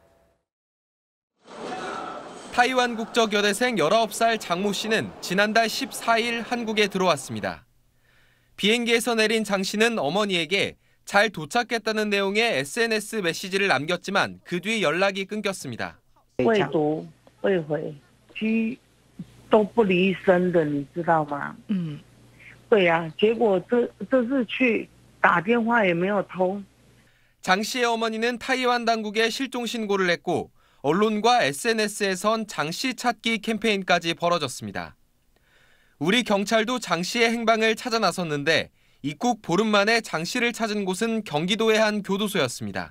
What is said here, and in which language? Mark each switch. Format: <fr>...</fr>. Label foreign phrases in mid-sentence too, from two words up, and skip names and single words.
<ko>타이완 국적 여대생 19살 장모 씨는 지난달 14일 한국에 들어왔습니다. 비행기에서 내린 장 씨는 어머니에게 잘 도착했다는 내용의 SNS 메시지를 남겼지만 그 뒤 연락이 끊겼습니다.</ko> <zh>未读未回居都不离身的你知道吗？对呀，结果这次去打电话也没有通。</zh> <ko>장 씨의 어머니는 타이완 당국에 실종 신고를 했고 언론과 SNS에선 장 씨 찾기 캠페인까지 벌어졌습니다. 우리 경찰도 장 씨의 행방을 찾아 나섰는데 입국 보름 만에 장 씨를 찾은 곳은 경기도의 한 교도소였습니다.</ko>